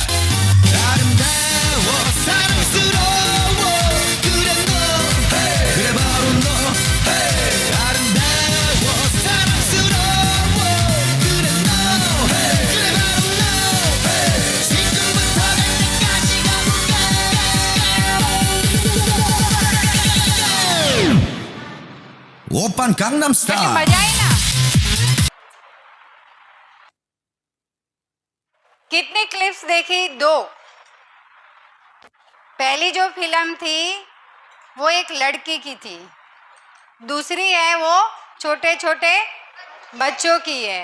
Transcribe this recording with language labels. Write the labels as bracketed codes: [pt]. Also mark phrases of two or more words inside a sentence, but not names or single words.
[ko] 아름다워 사랑스러워 그래 너 그래 바로 너 아름다워 사랑스러워 그래 너 그래 바로 너 지금부터 갈 때까지 가볼까 오빤 강남스타일 [hi] लेकिन बजाए ना कितनी क्लिप्स देखी? 2। पहली जो फिल्म थी वो एक लड़की की थी, दूसरी है वो छोटे छोटे बच्चों की है।